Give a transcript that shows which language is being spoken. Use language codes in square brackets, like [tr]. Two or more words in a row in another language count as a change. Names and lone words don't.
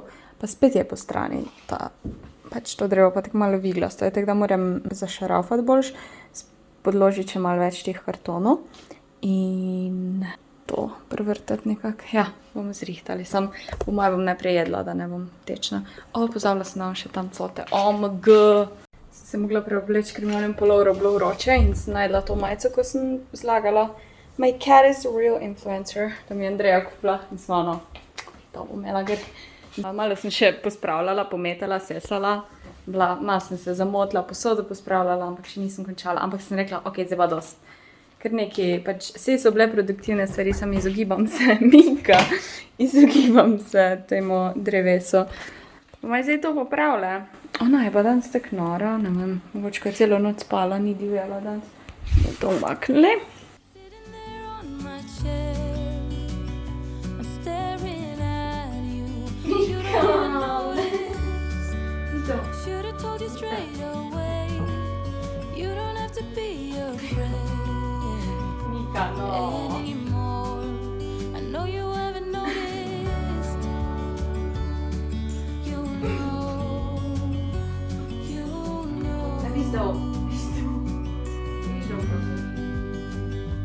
[sl] Pa spet je po strani pač to drevo, pa tako malo viglasto je, tako da moram zašarafati boljš, podložiti še malo več teh kartonov in to prevrtati nekako. Ja, bomo zrihtali, samo po moje bom najprej jedla, da ne bom tečna. Pozabila sem nam še tam cote. [en] OMG! [sl] Sem se mogla preobleči, ker mi je pulovro bilo vroče in sem najdla to majico, ko sem zlagala. [en] My cat is a real influencer. [sl] To mi je Andreja kupila in smo to bom imela gr. Malo sem še pospravljala, pometala, sesala. Malo sem se zamotila, posodo pospravljala, ampak še nisem končala. Ampak sem rekla, ok, zdaj pa dosti. Ker nekaj, pač vse so bile produktivne stvari, sam izogibam se, Mika, izogibam se temu drevesu. Maj zdaj to popravlja. Ona je pa danes tako nora, ne vem, mogoče ko je celo noč spala, ni divjala danes. Bomo to umaknili. [en] Should've told you straight away. You don't have to be afraid [sl] Mika, no. [en] anymore. I know you haven't noticed. You know. [sl] Viš dol, viš dol. Viš dol, prosim.